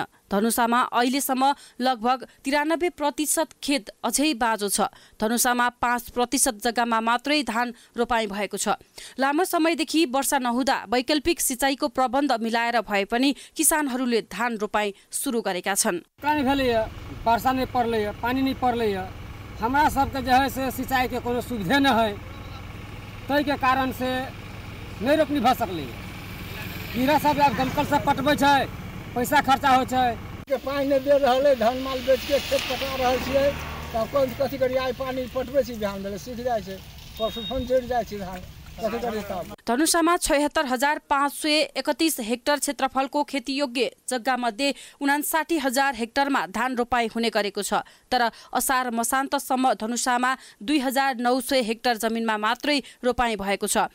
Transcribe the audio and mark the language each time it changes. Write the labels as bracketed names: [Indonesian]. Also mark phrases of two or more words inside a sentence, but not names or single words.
[Nepali] धनुषामा अहिलेसम्म लगभग 93% खेत अझै बाँझो छ। धनुषामा 5% जग्गामा मात्रै धान रोपाइँ भएको छ। लामो समयदेखि वर्षा नहुँदा वैकल्पिक सिँचाइको प्रबन्ध मिलाएर भए पनि किसानहरूले धान रोपाइँ सुरु गरेका छन्। [Maithili] वर्षा नहीं पड़लै, पानी नहीं पड़लै, हमरा सबके जो है से सिंचाई के कोनो सुविधे न है, तै के कारण से नहीं रोपनी भ सकलै। कीड़ा सब अब दमकल से पटबै छै, पैसा खर्चा हो छै, के पानी नहीं दे रहलै, धान माल बेच के खेत पटा रहल छियै, त कोन कथि करी आइ पानी पटबै छी, धान भेलै सूख जाइ छै, परसु फोन जड़ जाइ छै धान। [Nepali] धनुषामा 76,531 हेक्टर क्षेत्रफलको खेतीयोग्य जग्गा मध्ये 59,000 हेक्टरमा धान रोपाइँ हुने गरेको छ। तर असार मसान्तसम्म धनुषामा 2,900 हेक्टर जमिनमा मात्रै रोपाइँ भएको छ।